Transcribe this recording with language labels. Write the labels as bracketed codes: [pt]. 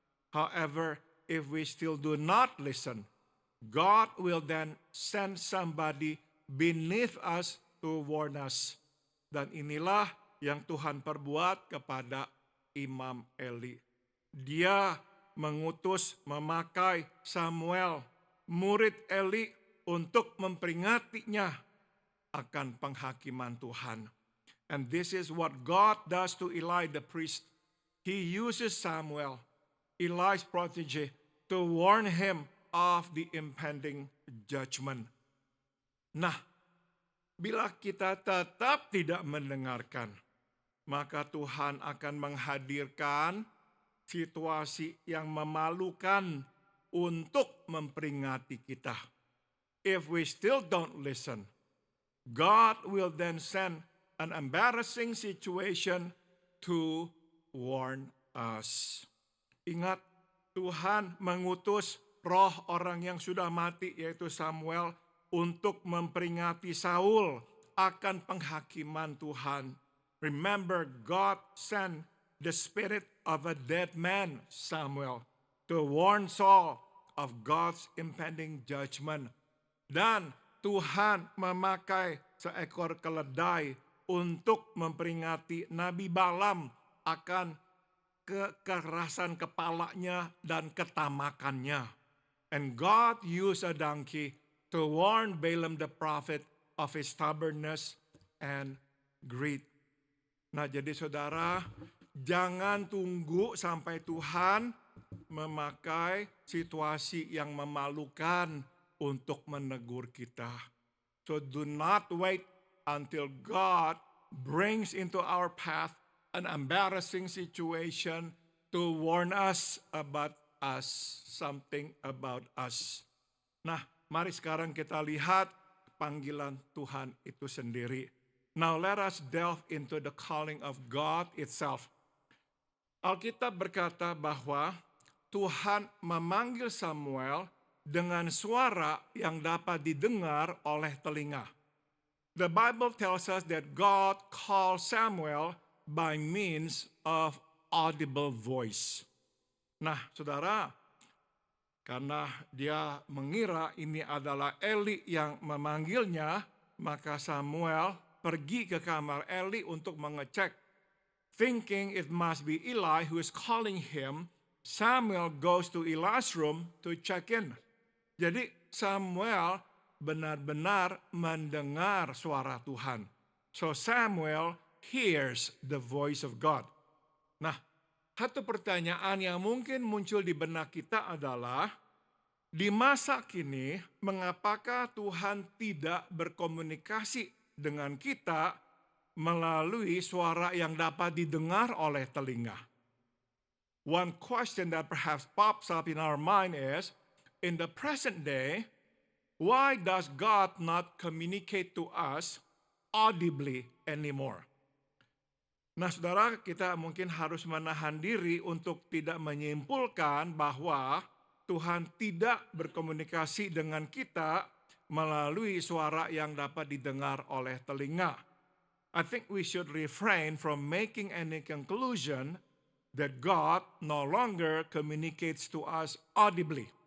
[en] However, if we still do not listen, God will then send somebody beneath us to warn us. [id] Dan inilah yang Tuhan perbuat kepada Imam Eli. Dia mengutus, memakai Samuel, murid Eli, untuk memperingatinya akan penghakiman Tuhan. [en] And this is what God does to Eli the priest. He uses Samuel, Eli's protege, to warn him of the impending judgment. [id] Nah, bila kita tetap tidak mendengarkan, maka Tuhan akan menghadirkan situasi yang memalukan untuk memperingati kita. [en] If we still don't listen, God will then send an embarrassing situation to warn us. [id] Ingat, Tuhan mengutus roh orang yang sudah mati, yaitu Samuel, untuk memperingati Saul akan penghakiman Tuhan. [en] Remember, God sent the spirit of a dead man, Samuel, to warn Saul of God's impending judgment. [id] Dan Tuhan memakai seekor keledai untuk memperingati Nabi Balaam akan kekerasan kepalanya dan ketamakannya. [en] And God used a donkey to warn Balaam the prophet of his stubbornness and greed. [id] Nah, jadi saudara, jangan tunggu sampai Tuhan memakai situasi yang memalukan untuk menegur kita. [en] So do not wait until God brings into our path an embarrassing situation to warn us about us, something about us. [id] Nah, mari sekarang kita lihat panggilan Tuhan itu sendiri. [en] Now let us delve into the calling of God itself. [id] Alkitab berkata bahwa Tuhan memanggil Samuel dengan suara yang dapat didengar oleh telinga. [en] The Bible tells us that God called Samuel by means of audible voice. [id] Nah, saudara, karena dia mengira ini adalah Eli yang memanggilnya, maka Samuel pergi ke kamar Eli untuk mengecek. [en] Thinking it must be Eli who is calling him, Samuel goes to Eli's room to check in. [id] Jadi Samuel benar-benar mendengar suara Tuhan. [en] So Samuel hears the voice of God. [id] Nah, satu pertanyaan yang mungkin muncul di benak kita adalah, di masa kini, mengapakah Tuhan tidak berkomunikasi dengan kita melalui suara yang dapat didengar oleh telinga? [en] One question that perhaps pops up in our mind is, in the present day, why does God not communicate to us audibly anymore? [id] Nah, saudara, kita mungkin harus menahan diri untuk tidak menyimpulkan bahwa Tuhan tidak berkomunikasi dengan kita melalui suara yang dapat didengar oleh telinga. [en] I think we should refrain from making any conclusion that God no longer communicates to us audibly.